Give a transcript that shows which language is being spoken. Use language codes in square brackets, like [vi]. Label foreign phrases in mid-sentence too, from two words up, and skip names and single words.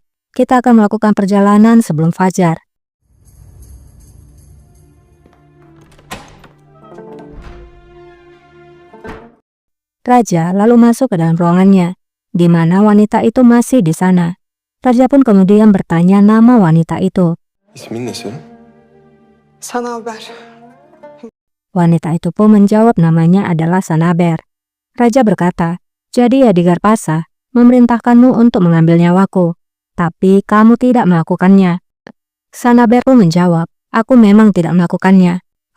[id] Kita akan melakukan perjalanan sebelum fajar. Raja lalu masuk ke dalam ruangannya, di mana wanita itu masih di sana. Raja pun kemudian bertanya nama wanita itu. [tr] İsmin ne senin? Sanaber. [id] Wanita itu pun menjawab namanya adalah Sanaber. Raja berkata, jadi Yadigar Pasha memerintahkanmu untuk mengambil nyawaku, tapi kamu tidak melakukannya. Sanaber pun menjawab, aku memang tidak melakukannya.